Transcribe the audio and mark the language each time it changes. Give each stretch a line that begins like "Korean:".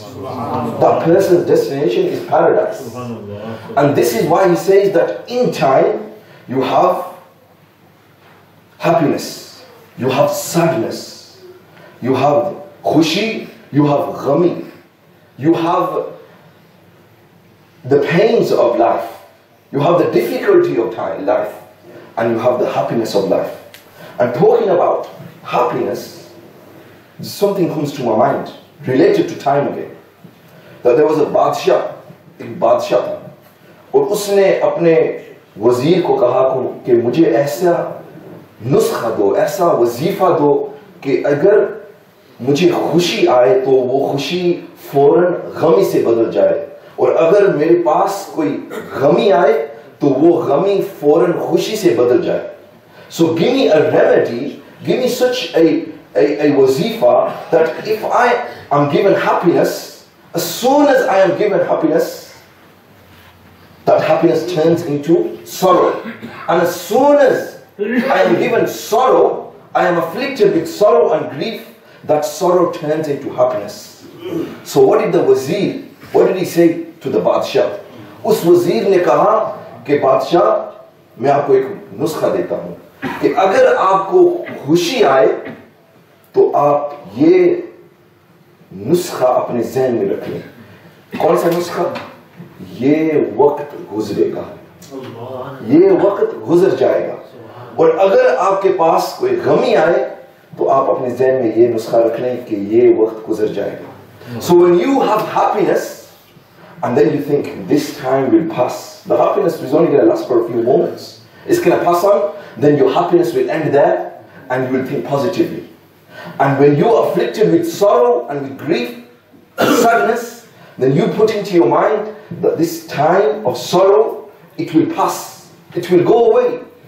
English: That person's destination is paradise. And this is why he says that in time you have happiness, you have sadness, you have khushi, you have ghami, you have the pains of life, you have the difficulty of life, and you have the happiness of life. And talking about happiness, something comes to my mind related to time again. That there was a
Hindi: बादशाह, एक बादशाह था, और उसने अपने वजीर को कहा कि मुझे ऐसा नुस्खा दो, ऐसा वजीफा दो कि अगर मुझे खुशी आए तो वो खुशी फौरन गमी से बदल जाए, और अगर मेरे पास कोई गमी आए तो वो गमी फौरन खुशी से बदल जाए.
English: So give me a remedy, give me such a wazifa that if I am given happiness, as soon as I am given happiness, that happiness turns into sorrow. And as soon as I am given sorrow, I am afflicted with sorrow and grief, that sorrow turns into happiness. So what did the wazir, what did he say to the Badshah?
Hindi: उस वजीर ने कहा कि बादशाह मैं आपको एक नुस्खा देता हूँ कि अगर आपको खुशी आए तो आप ये नुस्खा अपने ज़हन में रख लें. कौन सा नुस्खा? ये वक्त गुजरेगा, ये वक्त गुजर जाएगा. और अगर आपके पास कोई गमी आए तो आप अपने ज़हन में ये नुस्खा रख लें कि ये वक्त गुजर जाएगा.
English: So when you have happiness and then you think this time will pass, the happiness is only going to last for a few moments. It's going to pass on, then your happiness will end there and you will think positively. And when you are afflicted with sorrow and with grief and sadness, then you put into your mind that this time of sorrow, it will pass, it will go away.